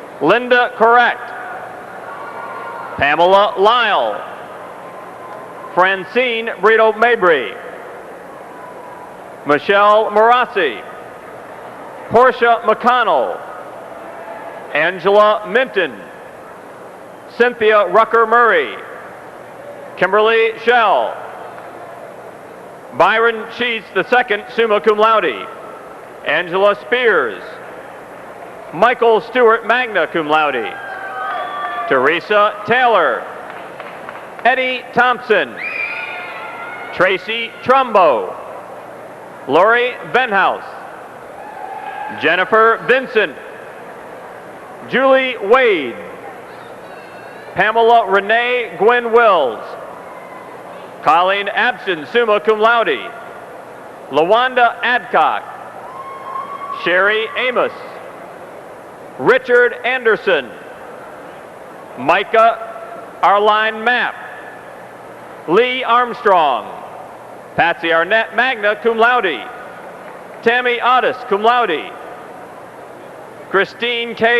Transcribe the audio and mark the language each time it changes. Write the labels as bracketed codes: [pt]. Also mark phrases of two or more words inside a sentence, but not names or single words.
[en] Linda Correct, Pamela Lyle, Francine Brito Mabry, Michelle Marassi, Portia McConnell, Angela Minton, Cynthia Rucker Murray, Kimberly Shell, Byron Sheets II, [la] summa cum laude, [en] Angela Spears, Michael Stewart, [la] magna cum laude, [en] Teresa Taylor, Eddie Thompson, Tracy Trumbo, Lori Benhouse, Jennifer Vincent, Julie Wade, Pamela Renee Gwen Wills, Colleen Abson, [la] summa cum laude, [en] LaWanda Adcock, Sherry Amos, Richard Anderson, Micah Arline Mapp, Lee Armstrong, Patsy Arnett, [la] magna cum laude, [en] Tammy Otis, [la] cum laude, [en] Christine K.